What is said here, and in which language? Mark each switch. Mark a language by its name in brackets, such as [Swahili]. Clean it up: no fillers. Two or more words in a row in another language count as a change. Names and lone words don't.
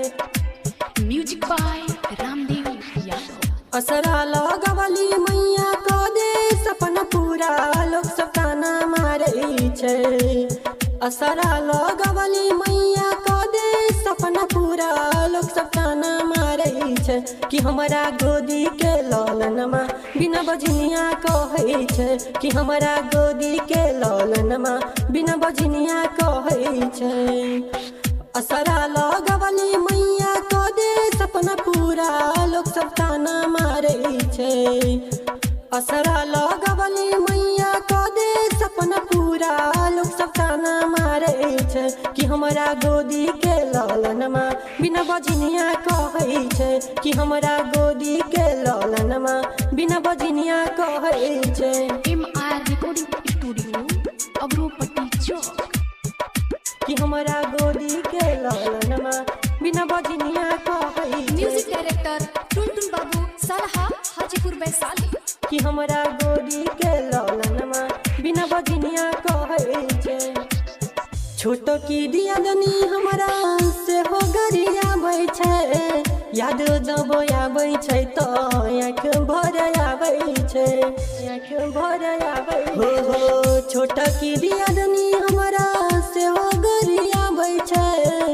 [English] music by रामदेव यादव। [Maithili] असरा लगवली मैया क दे सपना पूरा लोग सब ताना मारै छै। असरा लगवली मैया क दे सपना पूरा लोग सब ताना मारै छै। कि हमरा गोदी के ललनमा बिना बजनिया कहै छै। कि हमरा गोदी के ललनमा बिना बजनिया कहै छै। असरा लगवली मैया क दे सपना पूरा लोग सब ताना मारै छै। असरा लगवली मैया क दे सपना पूरा लोग सब ताना मारै छै। कि हमरा गोदी के ललनमा बिना बजनिया कहै छै। कि हमरा गोदी के ललनमा बिना बजनिया कहै छै। MR रिकॉर्डिंग स्टूडियो अग्रोपट्टी चौक। कि हमरा गोदी के ललनमा बिना बजनिया कहै छै। [English] music director टुनटुन बाबू सलहा हाजीपुर वैशाली। [Maithili] कि हमरा गोदी के ललनमा बिना बजनिया कहै छै। छोटो की दियादनी हमरा से हो गरिया आबै छै। याद जब आबै छै तो आँख भर आबै छै। आँख भर आबै हो छोटा की दियादनी हमरा से हो गरिया आबै छै।